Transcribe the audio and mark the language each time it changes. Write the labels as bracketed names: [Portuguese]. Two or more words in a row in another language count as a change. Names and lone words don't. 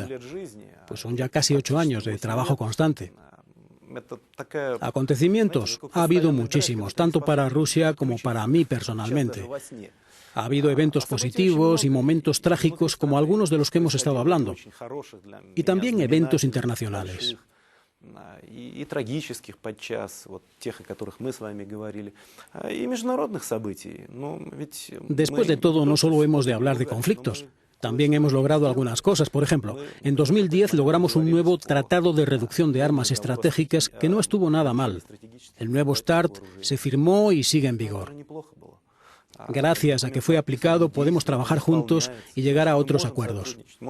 [Spanish] Pues son ya casi 8 años de trabajo constante. Acontecimientos ha habido muchísimos, tanto para Rusia como para mí personalmente. Ha habido eventos positivos y momentos trágicos como algunos de los que hemos estado hablando. Y también eventos internacionales. [Russian] И трагических подчас, вот тех, о которых мы с вами говорили, и международных событий. [Spanish] Después de todo, no solo hemos de hablar de conflictos. También hemos logrado algunas cosas. Por ejemplo, en 2010 logramos un nuevo tratado de reducción de armas estratégicas que no estuvo nada mal. El nuevo START se firmó y sigue en vigor. Gracias a que fue aplicado, podemos trabajar juntos y llegar a otros acuerdos.